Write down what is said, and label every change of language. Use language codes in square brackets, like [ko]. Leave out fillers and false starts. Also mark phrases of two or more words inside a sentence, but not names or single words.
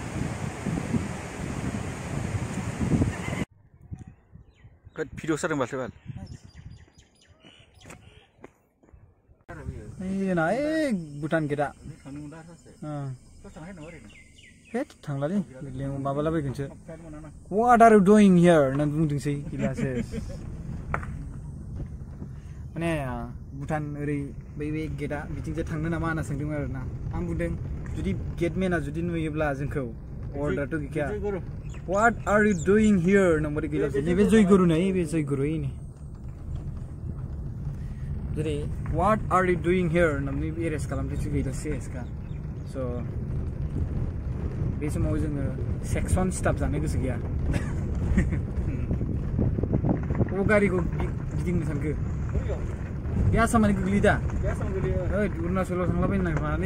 [brx] भिडिअ जादों माथो बाल. भुटान गेटआ थांलालै माबालाबायगोनसो. [en] What are you doing here [brx] होननानै बुंदोंसै गिलासो. माने भुटान ओरै बै गेटआ बिथिंजाय थांनो नामा होनना सोंदोंमोन आरोना. आं बुंदों जुदि गेटमेना जुदि नुयोब्ला जोंखौ अर्डारथ' गैखाया. [en] What are you doing here [brx] होननानै गिलासो. नैबे जयगुरु नै, बे जयगुरु नै. जेरै [en] What are you doing here [brx] होननानै एरेस्ट खालामदोंसो गैलासो एसका. स' बे समाव जोङो सेक्सन स्टाफ जानो गोसो गैया. गारिखौ गिदिंनो सानखो बे आसामानि गोग्लैदा बे आसामाव गोलैयो ओइ अरुणाचलाव थांलाबायनो नागिरनानै